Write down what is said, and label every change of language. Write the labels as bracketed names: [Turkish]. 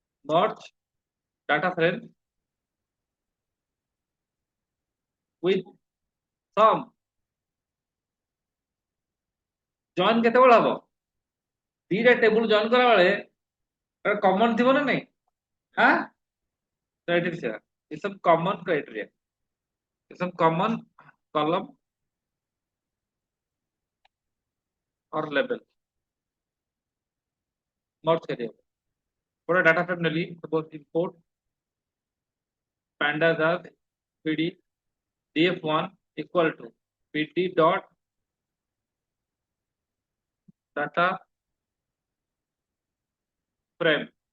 [English] merge data frame with sum। [Odia] Join କେତେବେଳେ ହବ? ଦିଟା ଟେବୁଲ ଜଏନ୍ କଲା ବେଳେ କମନ ଥିବ ନା ନାଇଁ? [Hindi] हाँ, क्राइटेरिया, ये सब कॉमन क्राइटेरिया, ये सब कॉमन कॉलम और लेवल मर्ज करिए। पूरा डाटा फ्रेम ले ली, suppose import [English] pandas as pd df1 equal to pd dot data frame।